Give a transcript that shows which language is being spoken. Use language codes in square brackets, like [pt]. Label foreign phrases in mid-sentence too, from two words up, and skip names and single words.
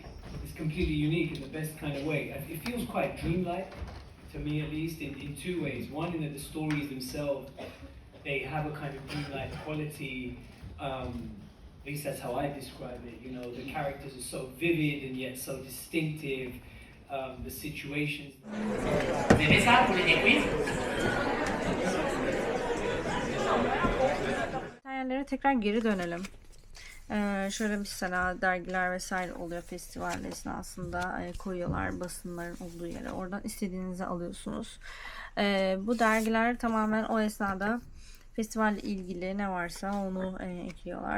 [en] It's completely unique in the best kind of way. It feels quite dreamlike, to me at least, in two ways. One, in that the stories themselves, they have a kind of dreamlike quality. At least that's how I describe it. You know, the characters are so vivid and yet so distinctive. The situations. [fr] Vous aimez ça pour les quiz? [tr] Materyallere tekrar geri dönelim. Şöyle mesela dergiler vesaire oluyor festival esnasında, koyuyorlar basınların olduğu yere. Oradan istediğinizi alıyorsunuz. Bu dergiler tamamen o esnada festivalle ilgili ne varsa onu ekliyorlar.